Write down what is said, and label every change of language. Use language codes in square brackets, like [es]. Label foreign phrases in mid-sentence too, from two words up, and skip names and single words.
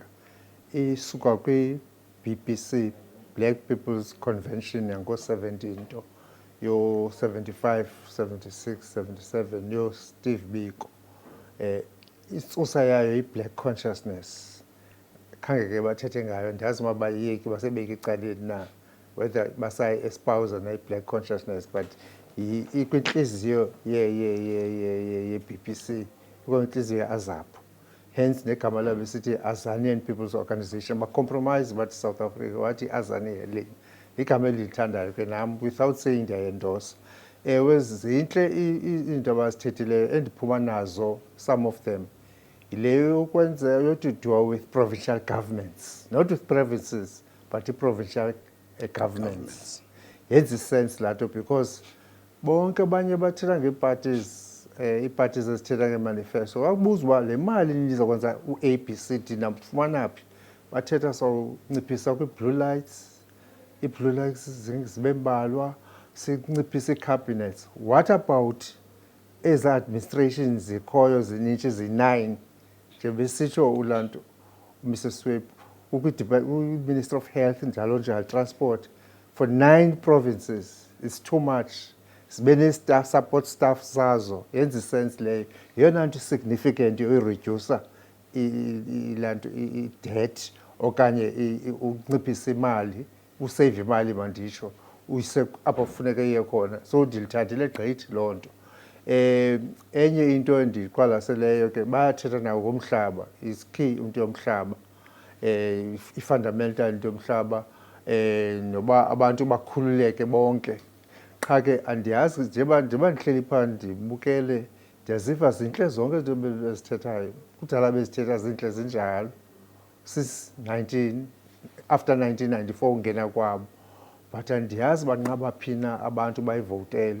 [xh] Isuka kwi-BPC, Black People's Convention yango-17 nto yo-75, 76, 77 yo-Steve Biko. Isusa yayo i-black consciousness. Khange ke bathethe ngayo, ndazi uma bayiyeki basebeka icaleni na whether basayi-espousa na-i-black consciousness, but ikwinhliziyo ye-BPC, ikwinhliziyo ye-AZAPO. Hence negama labo sithi Azanian People's Organization. Ba-compromise bathi South Africa wathi Azania le. Igama elithandayo ke nami, [en] without saying ndiyayendosa. [xh] Zinhle into abazithethileyo endiphuma nazo, [en] some of them, [xh] ileyo ukwenza [en] to do with provincial governments, not with provinces, but the provincial governments. [xh] Yenza isense lato because bonke abanye bathetha ngeeparties, iiparties ezithetha ngemanifesto. Wakubuzwa le mali nizokwenza u-ABCD namfumana phi, bathetha sawunciphisa kwi-blue lights, i-blue lights zibe mbalwa, sinciphisa i-cabinets. [en] What about [xh] eza administrations zikhoyo zinintshe zi-9 njebesitsho ulanto Mr. [en] Swep Minister of Health [xh] njalo njalo [en] transport for 9 provinces? It's too much. [xh] Sibe ne-staff, [en] support staff [xh] zazo, yenza isense leyo. Yeyona nto significant yoyiredyusa ilanto i-debt okanye unciphisa imali, usave imali manditsho, uyise apho kufuneka iye khona. So ndilithathile gqithi loo nto. Enye into endiqwalaseleyo ke bayathetha nawo ngomhlaba, [en] is key [xh] into yomhlaba, i-fundamental into yomhlaba, noba abantu bakhululeke bonke. Qha ke andiyazi njengoba ndihleli phaa ndibukele, ndiyaziva zintle zonke izinto bezithethayo. Kudala bezithetha zintle zinjalo [en] after 1994 [xh] ungena kwabo, but andiyazi banqaba phi na abantu bayivotele.